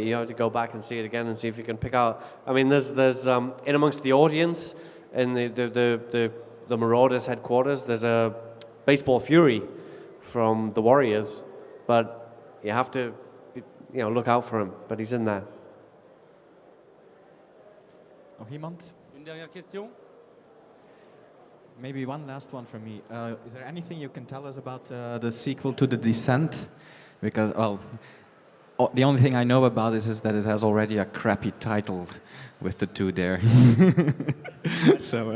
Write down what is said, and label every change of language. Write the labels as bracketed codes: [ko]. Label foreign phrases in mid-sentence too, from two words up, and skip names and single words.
[en] You have to go back and see it again and see if you can pick out. I mean, there's in amongst the audience in the Marauders headquarters, there's a baseball fury from the Warriors, but you have to look out for him. But he's in there. [nl] Nog iemand? [fr] Une dernière question? [en] Maybe one last one from me. Is there anything you can tell us about the sequel to The Descent? Because, well, the only thing I know about it is that it has already a crappy title with the two there. So